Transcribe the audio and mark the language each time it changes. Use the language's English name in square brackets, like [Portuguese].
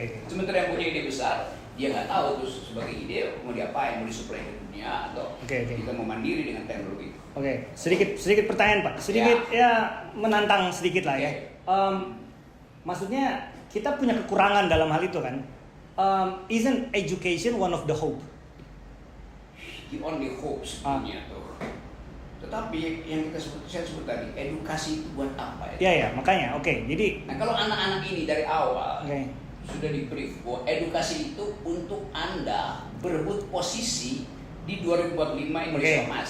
[Indonesian] Sementara yang punya ide besar, dia nggak tahu terus sebagai ide mau diapain, mau disuplai ke dunia atau kita mau mandiri dengan teknologi. Oke, sedikit pertanyaan Pak, sedikit ya menantang sedikit lah ya. Maksudnya kita punya kekurangan dalam hal itu kan. [English] Isn't education one of the hope? The only hope [Indonesian] sebenarnya tuh. Tetapi yang saya sebut tadi, edukasi itu buat apa ya? Ya, makanya. Oke, jadi. Nah kalau anak-anak ini dari awal [English] Okay. [Indonesian] sudah di-brief bahwa edukasi itu untuk Anda berebut posisi di 2045 Indonesia Emas.